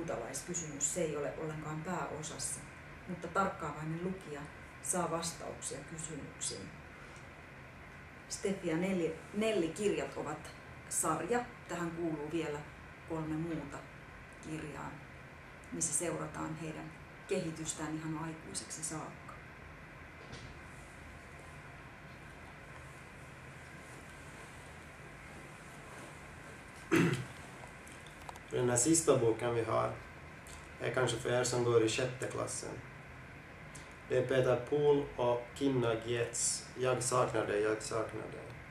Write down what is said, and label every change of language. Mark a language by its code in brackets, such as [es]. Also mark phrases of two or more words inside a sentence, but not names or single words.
[fi] Se ei ole ollenkaan pääosassa, mutta tarkkaavainen lukija saa vastauksia kysymyksiin. Steffi ja Nelli-kirjat ovat sarja. Tähän kuuluu vielä 3 muuta kirjaa, missä seurataan heidän kehitystään ihan aikuiseksi saakka. [sv] Den här sista boken vi har är kanske för er som går i 6:e klassen. Det är Peter Pohl och Kinna Gietz, Jag saknar dig, jag saknar dig.